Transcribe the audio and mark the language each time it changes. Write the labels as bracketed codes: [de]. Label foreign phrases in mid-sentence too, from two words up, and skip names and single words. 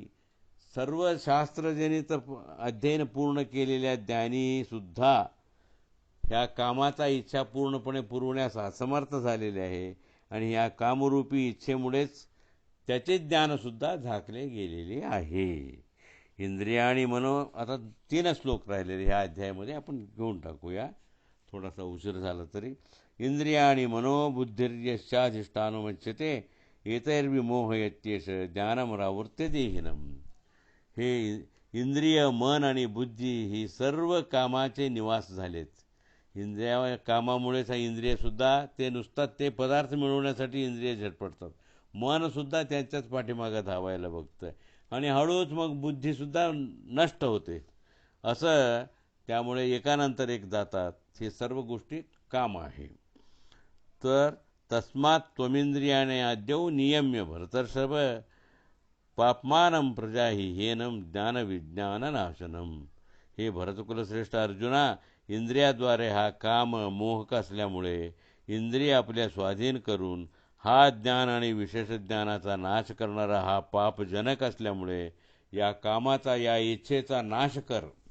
[mr] सर्व शास्त्रजनित अध्ययन पूर्ण केलेल्या ज्ञानी सुद्धा ह्या कामाचा इच्छा पूर्णपणे पुरवण्यास असमर्थ झालेले आहे. आणि या कामरूपी इच्छेमुळेच त्याचे ज्ञानसुद्धा झाकले गेलेले आहे. इंद्रिय आणि मनो, आता 3 श्लोक राहिलेले ह्या अध्यायामध्ये, आपण घेऊन टाकूया, थोडासा उशीर झाला तरी. [sa] इंद्रियाणि मनो बुद्धिर्यश्चाधिष्ठानमुच्यते एतैर्विमोहयत्येष ज्ञानमरावृत्य देहिनम्. [mr] हे इंद्रिय, मन आणि बुद्धी ही सर्व कामाचे निवास झालेत. इंद्रिया कामामुळेच इंद्रियसुद्धा ते नुसतात ते पदार्थ मिळवण्यासाठी इंद्रिय झटपडतात. मनसुद्धा त्यांच्याच पाठीमागं धावायला बघतं आणि हळूच मग बुद्धीसुद्धा नष्ट होते. असं त्यामुळे एकानंतर एक जातात. हे सर्व गोष्टी काम आहे. [sa] तर तस्मात् त्वमिंद्रियाणे आद्यौ नियम्य भरतर्षभ पापमानं प्रजाही हेनम ज्ञानविज्ञाननाशनम. [mr] हे भरतकुलश्रेष्ठ अर्जुना, इंद्रियाद्वारे हा काम मोहक असल्यामुळे इंद्रिय आपल्या स्वाधीन करून हा ज्ञान आणि विशेष ज्ञानाचा नाश करणारा हा पापजनक असल्यामुळे या कामाचा, या इच्छेचा नाश कर.